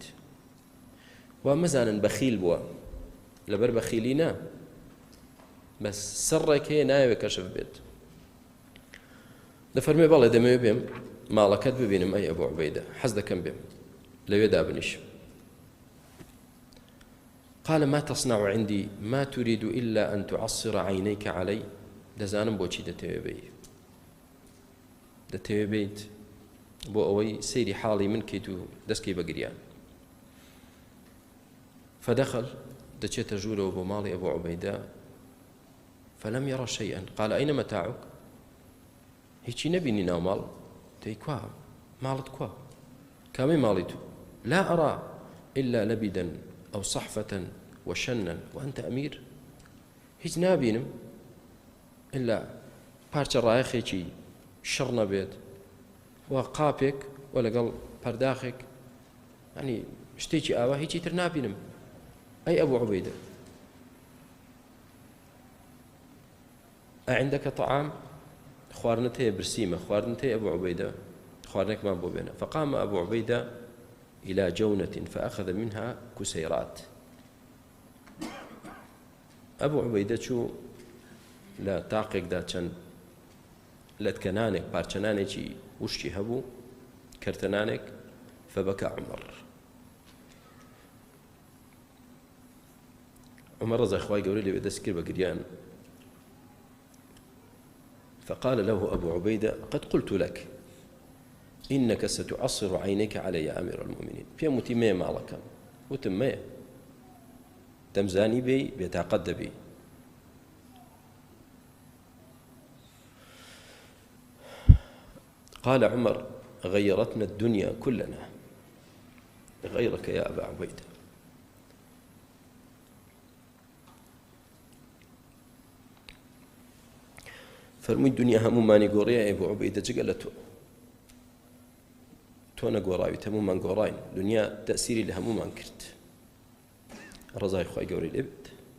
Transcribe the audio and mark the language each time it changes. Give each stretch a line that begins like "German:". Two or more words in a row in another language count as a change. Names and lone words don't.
Central Kurdish: وا مەزانن بەخیل بووە، لەبەر بەخیلی نا، بەس سڕێک هەیە نایەوێت کەشف بێت. دەفەرمێ بەڵێ دەمەوێت بێم ماڵەکەت ببینم ئەی ئەبوو عوبەیدە، حەز دەکەم بێم لەوێ دابنیشم.
Arabic: قال ما تصنع عندي ما تريد إلا أن تعصر عينيك علي.
Central Kurdish: دەزانم بۆچی دەتەوێ بیت بۆ ئەوەی سەیری حاڵی من کەیت و دەستکەی بەگریان.
Arabic: فدخل
Central Kurdish: دەچێتە ژوورەوە بۆ ماڵی ئەبوو عوبەیدە
Arabic: فلم يرى شيئا. قال أين متاعك؟
Central Kurdish: هیچی نەبینی ناو ماڵ؟ دەی کوا ماڵت کوا؟ کامی ماڵی تو؟
Arabic: لا أرى إلا لبدا أو صحفة وشنا وأنت أمير.
Central Kurdish: هیچ نابینم إلا پارچە ڕایەخێکی شڕ نەبێت و قاپێک و لەگەڵ پەرداخێک، ینی شتێکی ئاوا، هیچی تر نابینم.
Arabic: ئەی ئەبوو عوبەیدە ئەعندەکە طعام؟
Central Kurdish: خواردنت هەیە؟ برسیمە خواردنت هەیە ئەبوو عوبەیدە؟ خواردنێکمان بۆ بێنە.
Arabic: فقام أبو عبيدة إلى جونة فأخذ منها كسيرات.
Central Kurdish: أبو عبيدة شو لا تاقيك دا چەند لەتکەنانێک پارچەنانێکی وشتی هەبوو کەرتەنانێک.
Arabic: فبكى عمر
Central Kurdish: ڕەزای خوای گەورەی لێبێ دەست کرد بە گریان.
Arabic: فقال له أبو عبيدة قد قلت لك إنك ستعصر عينيك علي يا أمير المؤمنين.
Central Kurdish: پێم وتی مێ ماڵەکەم، وتم مێ دەمزانی بێی بێتاقەت دەبی.
Arabic: قال عمر غيرتنا الدنيا كلنا غيرك يا أبا عبيدة.
Central Kurdish: فەرمووی دنیا هەمومانی گۆڕیە ئەبوو عوبەیدە جگە لە تۆ نەگۆڕاویت، هەمومان گۆڕاین. دنیا تەسیری لە هەمومان کرد. ڕەزای خوای گەورەی لێ بێت.